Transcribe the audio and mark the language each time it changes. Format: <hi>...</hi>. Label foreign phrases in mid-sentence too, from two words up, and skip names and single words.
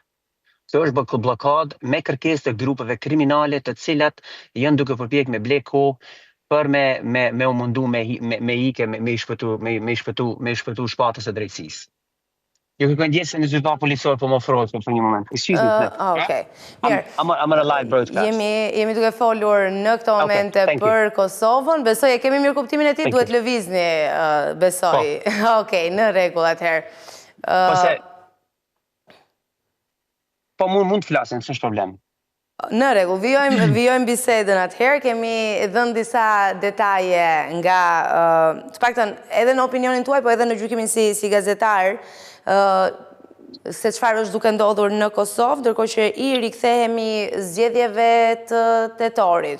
<sq>Kjo është blokadë me kërkesë të grupeve kriminale të cilat janë duke përpjekë me ble kohë për me u mundu me i shpëtu shpatës e drejtësisë. Ju kërkoj ndjesë në zyrtar policor po më ofrohet për një moment.</sq> <en>Excuse me. Okay. Mirë. I'm on a live broadcast.</en> <sq>Jemi duke folur në këto momente për Kosovën. Besoj e kemi mirë kuptimin e tij, duhet lëvizni, besoj. Okej, në rregull atëherë. Po mund të flasim, s'është problem. Në rregull, vijojmë bisedën atëherë, kemi dhënë disa detaje nga, të paktën edhe në opinionin tuaj, po edhe në gjykimin si gazetar, se çfarë është duke ndodhur në Kosovë, ndërkohë që i rikthehemi zgjedhjeve të tetorit.</sq>